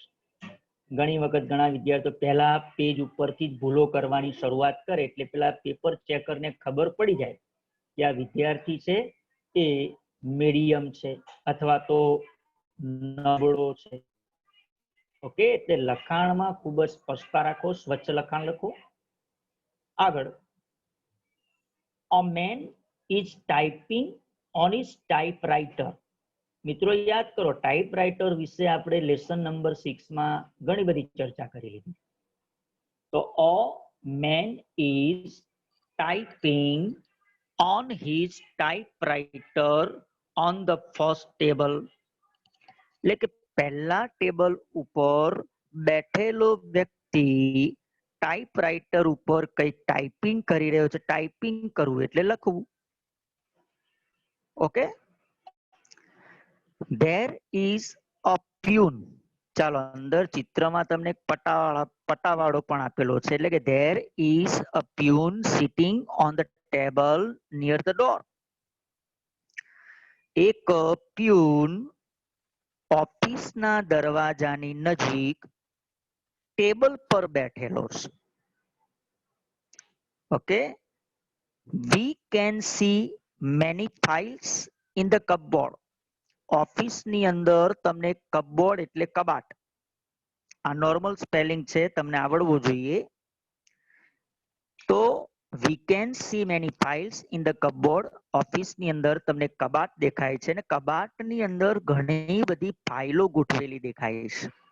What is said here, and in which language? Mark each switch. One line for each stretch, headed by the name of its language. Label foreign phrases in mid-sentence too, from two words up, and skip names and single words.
Gujarati: ઘણી વખત ઘણા વિદ્યાર્થીઓ પહેલા પેજ ઉપરથી જ ભૂલો કરવાની શરૂઆત કરે એટલે પેલા પેપર ચેકરને ખબર પડી જાય કે આ વિદ્યાર્થી છે એ મીડિયમ છે અથવા તો નબળો છે. ઓકે, એટલે લખાણમાં ખૂબ જ સ્પષ્ટતા રાખો, સ્વચ્છ લખાણ લખો. આગળ,
English: a man is typing on his typewriter.
Gujarati: મિત્રો યાદ કરો, ટાઈપરાઇટર વિશે આપણે
English: lesson number
Gujarati: 6 માં ઘણી બધી ચર્ચા કરી લીધી.
English: તો a man is typing on his typewriter on the first table.
Gujarati: એટલે કે પહેલા ટેબલ ઉપર બેઠેલો વ્યક્તિ ટાઈપરાઇટર ઉપર કંઈક ટાઈપિંગ કરી રહ્યો છે. ટાઈપિંગ કરવું એટલે લખવું. ઓકે,
English: there is a peon.
Gujarati: ચાલો, અંદર ચિત્રમાં તમને પટાવાળો પણ આપેલો છે, એટલે કે
English: there is a peon sitting on the table near the door.
Gujarati: એક પ્યુન ઓફિસના દરવાજાની નજીક ટેબલ પર બેઠેલો છે. ઓકે,
English: we can see many files in the cupboard.
Gujarati: ઓફિસની અંદર તમને કપબોર્ડ એટલે કબાટ, આ
English: normal spelling
Gujarati: છે, તમને આવડવું જોઈએ.
English: તો we can see many files in the cupboard.
Gujarati: ઓફિસની અંદર તમને કબાટ દેખાય છે ને કબાટની અંદર ઘણી બધી ફાઇલો ગોઠવેલી દેખાય છે.